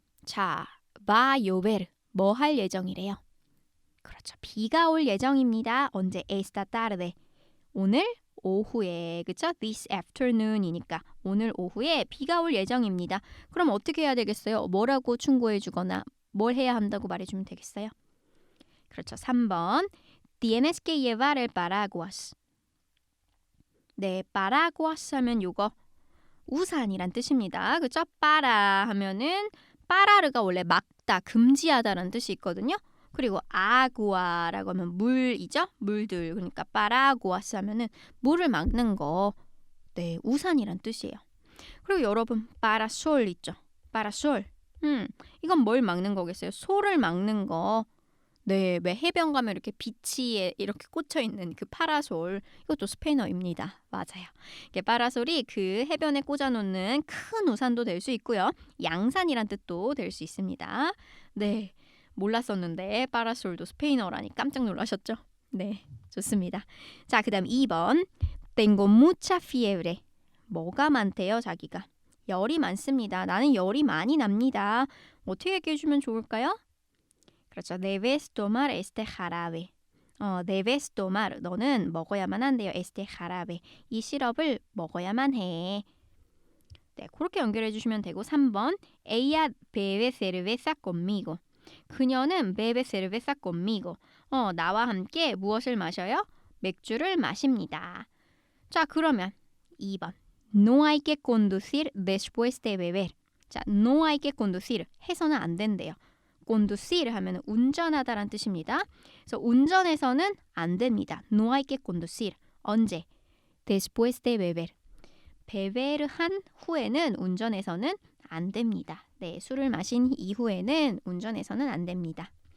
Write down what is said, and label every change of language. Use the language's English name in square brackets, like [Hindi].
[Korean] 자, [Spanish] va a llover. [Korean] 뭐 할 예정이래요? 그렇죠. 비가 올 예정입니다. 언제? [Spanish] esta tarde. [Korean] 오늘 오후에. 그렇죠? [English] This afternoon [Korean] 이니까 오늘 오후에 비가 올 예정입니다. 그럼 어떻게 해야 되겠어요? 뭐라고 충고해주거나 뭘 해야 한다고 말해주면 되겠어요? 그렇죠. 3번. [Spanish] Tienes que llevar el paraguas. [Korean] 네, paraguas 하면 요거 우산이란 뜻입니다. 그렇죠? para 하면은 para르가 원래 막다, 금지하다라는 뜻이 있거든요. 그리고 아구아라고 하면 물이죠. 물들. 그러니까 파라구아스 하면은 물을 막는 거. 네, 우산이란 뜻이에요. 그리고 여러분 파라솔 있죠. 파라솔. 이건 뭘 막는 거겠어요? 솔을 막는 거. 네, 왜 해변 가면 이렇게 비치에 이렇게 꽂혀 있는 그 파라솔. 이것도 스페인어입니다. 맞아요. 이게 파라솔이 그 해변에 꽂아놓는 큰 우산도 될 수 있고요. 양산이란 뜻도 될 수 있습니다. 네, 몰랐었는데 파라솔도 스페인어라니 깜짝 놀라셨죠? 네, 좋습니다. 자, 그다음 2번. [Spanish] Tengo mucha fiebre. [Korean] 뭐가 많대요, 자기가? 열이 많습니다. 나는 열이 많이 납니다. 어떻게 얘기해 주면 좋을까요? 그렇죠. [Spanish] Debes tomar este jarabe. debes tomar. [Korean] 너는 먹어야만 한대요. [Spanish] Este jarabe. [Korean] 이 시럽을 먹어야만 해. 네, 그렇게 연결해 주시면 되고 3번. [Spanish] Ella bebe cerveza conmigo. [Korean] 그녀는 [Spanish] bebe cerveza conmigo. [Korean] 나와 함께 무엇을 마셔요? 맥주를 마십니다. 자, 그러면 2번. [Spanish] No hay que conducir después de beber. [Korean] 자, [Spanish] no hay que conducir. [Korean] 해서는 안 된대요. conducir 하면 운전하다란 뜻입니다. 그래서 운전해서는 안 됩니다. [Spanish] No hay que conducir. [Korean] 언제? [Spanish] Después de beber. [Korean] beber 한 후에는 운전해서는 안 됩니다. 네, 술을 마신 이후에는 운전해서는 안 됩니다.